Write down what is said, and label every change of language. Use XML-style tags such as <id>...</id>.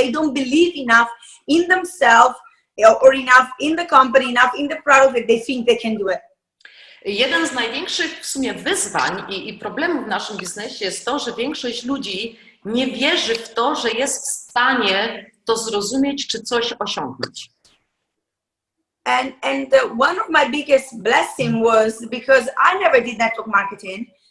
<en>They don't believe enough in themselves or enough in the company, enough in the product that they think they can do it.</en> <pl>Jeden z największych w sumie wyzwań i problemów w naszym biznesie jest to, że większość ludzi nie wierzy w to, że jest w stanie to zrozumieć czy coś osiągnąć.</pl> <en>And one of my biggest blessing was because I never did network marketing.</en>